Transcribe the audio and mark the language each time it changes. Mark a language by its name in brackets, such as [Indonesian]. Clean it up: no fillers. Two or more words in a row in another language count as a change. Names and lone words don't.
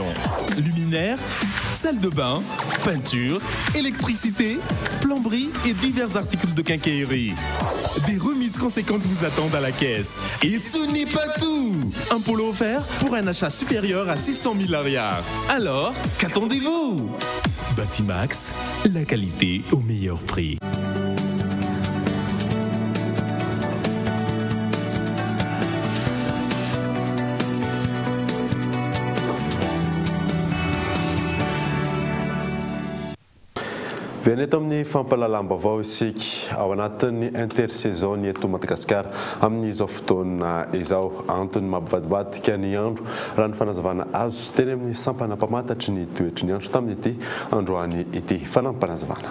[French] Luminaires, salle de bain, peinture, électricité, plomberie et divers articles de quincaillerie. Des remises conséquentes vous attendent à la caisse. Et ce n'est pas tout! Un polo offert pour un achat supérieur à 600 000 ariards. Alors, qu'attendez-vous? Batimax, la qualité au meilleur prix. [Malagasy] Viany eto amin'ny fampalalam-baovao isika ao anatin'ny intersaison eto Madagasikara amin'izao fotoana izao antony mampivadibadika ny andro raha ny fanazavana azo teny amin'ny sampana mpamantatry ny toetry ny andro tamin'ity androany ity fanampanazavana.